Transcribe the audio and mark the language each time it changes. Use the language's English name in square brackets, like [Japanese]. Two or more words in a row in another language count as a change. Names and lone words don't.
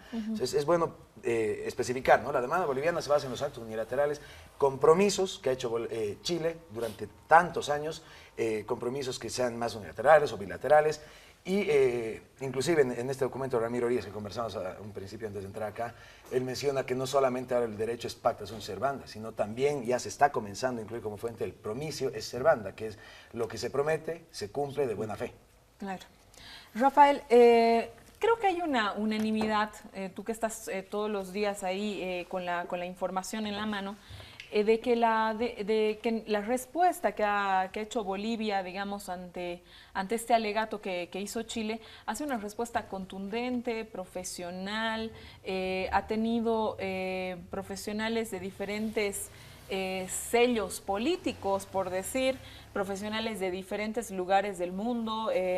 [Spanish] Entonces, es bueno especificar, ¿no? La demanda boliviana se basa en los actos unilaterales, compromisos que ha hecho Chile durante tantos años, compromisos que sean más unilaterales o bilaterales. Y inclusive en este documento de Ramiro Orías, que conversamos a un principio antes de entrar acá, él menciona que no solamente ahora el derecho es [Latin] pacta sunt servanda, [Spanish] sino también ya se está comenzando a incluir como fuente el [Latin] promisio es servanda, [Spanish] que es lo que se promete, se cumple de buena fe. Claro. Rafael, creo que hay una unanimidad, tú que estás todos los días ahí con la información en la mano, de que la respuesta que ha hecho Bolivia, digamos, ante este alegato que hizo Chile, hace una respuesta contundente, profesional, ha tenido profesionales de diferentes sellos políticos, por decir, profesionales de diferentes lugares del mundo.